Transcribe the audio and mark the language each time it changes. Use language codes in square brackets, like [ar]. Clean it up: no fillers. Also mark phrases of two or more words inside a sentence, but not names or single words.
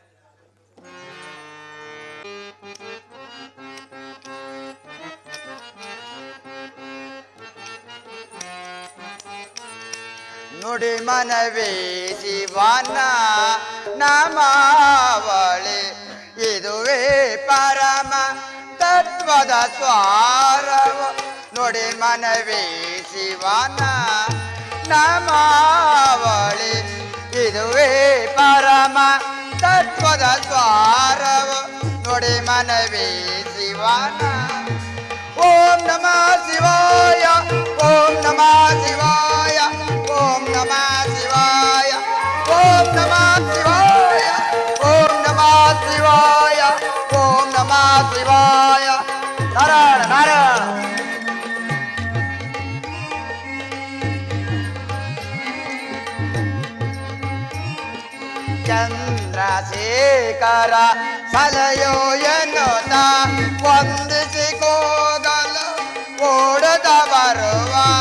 [kn] ನುಡಿ ಮನವೇ ಶಿವನ ನಾಮಾವಳಿ, ಇದುವೇ ಪರಮ ತತ್ವದ ಸ್ವಾರವ. ನುಡಿ ಮನವೇ ಶಿವನ ನಾಮಾವಳಿ, ಇದುವೇ ಪರಮ ತತ್ವದ ಸ್ವಾರವ. ನುಡಿ ಮನವೇ ಶಿವನ. [sa] ಓಂ ನಮಃ ಶಿವಾಯ, ಓಂ ನಮಃ ಶಿವಾಯ, ಓಂ ನಮಃ ಶಿವಾಯ, ಓಂ ನಮಃ ಶಿವಾಯ, ಓಂ ನಮಃ ಶಿವಾಯ, ಓಂ ನಮಃ ಶಿವಾಯ. ನಾರಾಯಣ ನಾರಾಯಣ. [kn] ಚಂದ್ರಶೇಖರ ಸಲಯೋ ಎನ್ನುತ್ತ ವಂದಿಸಿಕೋಗಲು ಓಡದ ಬರುವ